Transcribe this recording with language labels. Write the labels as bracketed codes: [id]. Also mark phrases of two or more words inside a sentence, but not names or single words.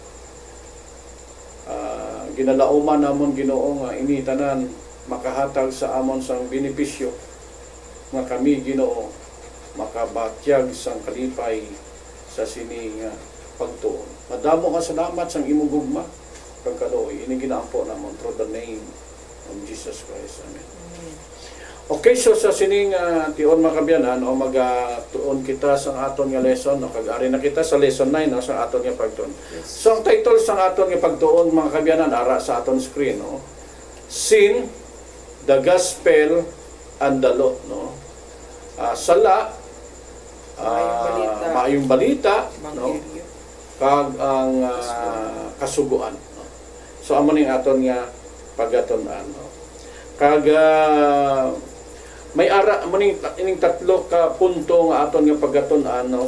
[hil] Ginalauman namon Ginoo nga ini tanan makahatag sa amon sang benepisyo nga kami Ginoo makabatyag sang kalipay sa sining pagtuon. Madamo ka salamat sang imong gugma kag kaluoy. Ini ginaampo namon [en] through the name of Jesus Christ. [hil] Amen. Okay, so sa sining tion mga kabyanan o magatuon kita sa aton nga lesson, no? Kag-ari na kita sa lesson 9, no? Sa aton nga pagtuon. Yes. So ang title sa aton nga pagtuon mga kabyanan ara sa aton screen, no? [en] Sin, the Gospel and the Law, no? [hil] Sala, maayong balita, no? Kag ang kasuguan, no? So amo ning aton nga pagatunan, no? Kag may ara maning ining tatlo ka punto nga aton nga pagatunan, no?